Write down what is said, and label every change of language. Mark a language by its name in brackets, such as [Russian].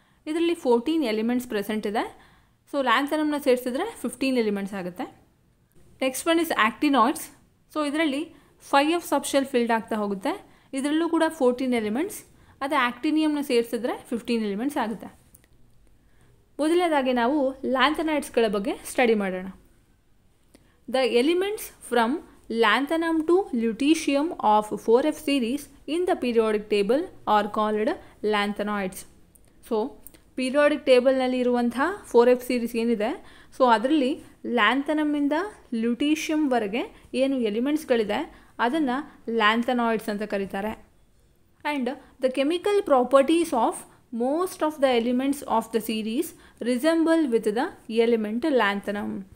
[Kannada] ಇದರಲ್ಲಿ 14 elements present ಇದೆ. So ಲ್ಯಾಂಥನಮ್ನ ಸೇರಿಸಿದ್ರೆ 15 ಎಲಿಮೆಂಟ್ಸ್ ಆಗುತ್ತೆ. [English] next one is [Kannada] ಆ್ಯಕ್ಟಿನಾಯ್ಡ್ಸ್. ಸೊ ಇದರಲ್ಲಿ 5f ಸಬ್ಶೆಲ್ ಫಿಲ್ಡ್ ಆಗ್ತಾ ಹೋಗುತ್ತೆ. ಇದರಲ್ಲೂ ಕೂಡ 14 ಎಲಿಮೆಂಟ್ಸ್. ಅದೇ ಆ್ಯಕ್ಟಿನಿಯಮ್ನ ಸೇರಿಸಿದ್ರೆ 15 ಎಲಿಮೆಂಟ್ಸ್ ಆಗುತ್ತೆ. ಮೊದಲನೇದಾಗಿ ನಾವು ಲ್ಯಾಂಥನಾಯ್ಡ್ಸ್ಗಳ ಬಗ್ಗೆ ಸ್ಟಡಿ ಮಾಡೋಣ. [English] The elements from lanthanum to lutetium of 4f series in the periodic table are called lanthanoids. [Kannada] So periodic ಟೇಬಲ್ನಲ್ಲಿ ಇರುವಂತಹ 4f ಸೀರೀಸ್ ಏನಿದೆ, ಸೊ ಅದರಲ್ಲಿ ಲ್ಯಾಂಥನಮ್ಮಿಂದ ಲ್ಯೂಟೀಷಿಯಮ್ವರೆಗೆ ಏನು ಎಲಿಮೆಂಟ್ಸ್ಗಳಿದೆ ಅದನ್ನು ಲ್ಯಾಂಥನಾಯ್ಡ್ಸ್ ಅಂತ ಕರೀತಾರೆ. [English] And the chemical properties of most of the elements of the series resemble with the element lanthanum.